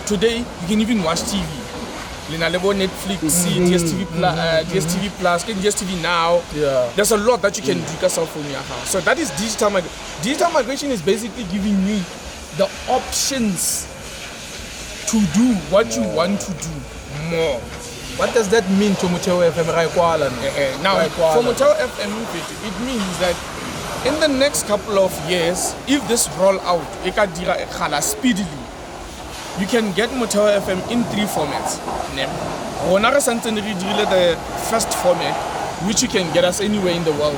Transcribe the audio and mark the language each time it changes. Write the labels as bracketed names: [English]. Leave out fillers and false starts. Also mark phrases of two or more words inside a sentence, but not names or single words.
[English] Today, you can even watch TV. Netflix, DSTV Plus, DSTV Now. There's a lot that you can do with your cell phone in your house. So that is digital migration. Digital migration is basically giving you the options to do what you want to do more. What does that mean to Motheo FM now, for Motheo FM, it means that in the next couple of years, if this roll out speedily, you can get Motheo FM in 3 formats. The first format, which you can get us anywhere in the world.